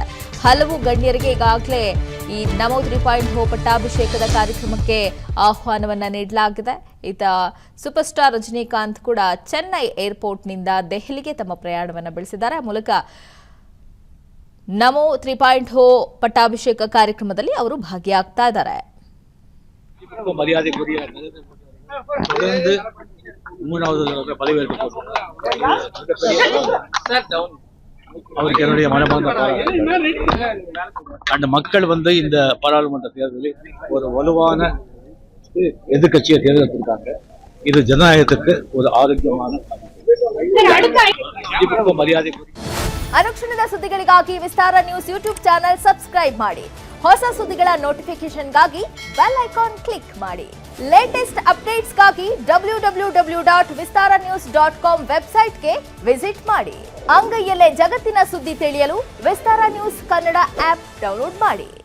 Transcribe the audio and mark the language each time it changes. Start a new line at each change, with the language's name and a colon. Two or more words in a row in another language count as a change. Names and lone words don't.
Kannada: ಹಲವು ಗಣ್ಯರಿಗೆ ಈಗಾಗಲೇ ಈ ನಮೋ 3.0 ಪಟ್ಟಾಭಿಷೇಕದ ಕಾರ್ಯಕ್ರಮಕ್ಕೆ ಆಹ್ವಾನವನ್ನ ನೀಡಲಾಗಿದೆ. ಇತ್ತ
English: super star
Kannada: ರಜನಿಕಾಂತ್ ಕೂಡ ಚೆನ್ನೈ ಏರ್ಪೋರ್ಟ್ನಿಂದ ದೆಹಲಿಗೆ ತಮ್ಮ ಪ್ರಯಾಣವನ್ನು ಬೆಳೆಸಿದ್ದಾರೆ. ಆ ಮೂಲಕ ನಮೋ 3.0 ಪಟ್ಟಾಭಿಷೇಕ ಕಾರ್ಯಕ್ರಮದಲ್ಲಿ ಅವರು ಭಾಗಿಯಾಗ್ತಾ ಇದ್ದಾರೆ.
Tamil: மரியாதைக்குரிய தொடர்ந்து மூணாவது பதவியேற்பு அவருக்கு என்னுடைய மனமார்ந்த அந்த மக்கள் இந்த பாராளுமன்ற தேர்தலில் ஒரு வலுவான எதிர்கட்சியை தேர்ந்தெடுத்திருக்காங்க. இது ஜனநாயகத்துக்கு ஒரு ஆரோக்கியமான மரியாதை.
Kannada: ಅನುಕ್ಷಣದ ಸುದ್ದಿಗಳಿಗಾಗಿ ವಿಸ್ತಾರ ನ್ಯೂಸ್
English: YouTube channel subscribe
Kannada: ಮಾಡಿ. ಹೊಸ ಸುದ್ದಿಗಳ ನೋಟಿಫಿಕೇಶನ್ಗಾಗಿ
English: bell icon click
Kannada: ಮಾಡಿ.
English: latest updatesಗಾಗಿ
Kannada: www.vistaranews.com
English: websiteಗೆ visit
Kannada: ಮಾಡಿ. ಅಂಗೈಯಲ್ಲೇ ಜಗತ್ತಿನ ಸುದ್ದಿ ತಿಳಿಯಲು ವಿಸ್ತಾರ ನ್ಯೂಸ್ ಕನ್ನಡ
English: app download
Kannada: ಮಾಡಿ.